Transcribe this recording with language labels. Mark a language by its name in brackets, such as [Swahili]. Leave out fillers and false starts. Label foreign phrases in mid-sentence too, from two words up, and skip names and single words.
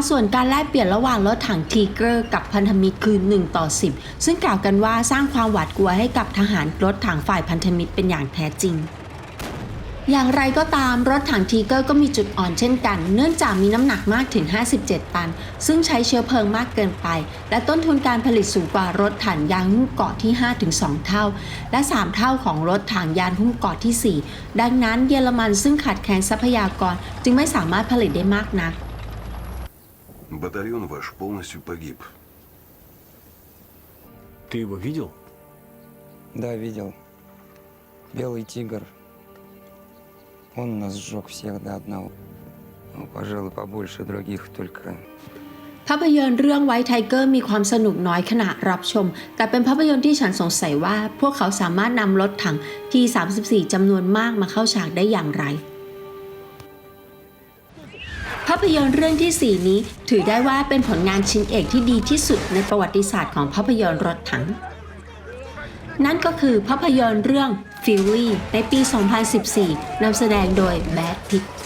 [Thai] ส่วนการแลกเปลี่ยนระหว่างรถถังทีเกอร์กับพันธมิตรคือ 1:10 ซึ่งกล่าวกันว่าสร้างความหวาดกลัวให้กับทหารรถถังฝ่ายพันธมิตรเป็นอย่างแท้จริงอย่างไรก็ตามรถถังทีเกอร์ก็มีจุดอ่อนเช่นกันเนื่องจากมีน้ำหนักมากถึง 57 ตันซึ่งใช้เชื้อเพลิงมากเกินไปและต้นทุนการผลิตสูงกว่ารถถังยานหุ้มเกราะที่ 5-2 เท่าและ3เท่าของรถถังยานหุ้มเกราะที่ 4 ดังนั้นเยอรมันซึ่งขาดแคลนทรัพยากรจึงไม่สามารถผลิตได้มากนัก [Russian] Батальон ваш полностью погиб. Ты его видел? Да, видел. Белый тигр. Он нас сжег всех до одного. Ну, пожалуй, побольше других, только... [Thai] ภาพยนตร์เรื่อง White Tiger มีความสนุกน้อยขณะรับชมแต่เป็นภาพยนตร์ที่ฉันสงสัยว่าพวกเขาสามารถนำรถถัง T-34 จำนวนมากมาเข้าฉากได้อย่างไรภาพยนตร์เรื่องที่ 4 นี้ถือได้ว่าเป็นผลงานชิ้นเอกที่ดีที่สุดในประวัติศาสตร์ของภาพยนตร์รถถังนั่นก็คือภาพยนตร์เรื่อง Fury ในปี 2014 นำแสดงโดยแบรด พิตต์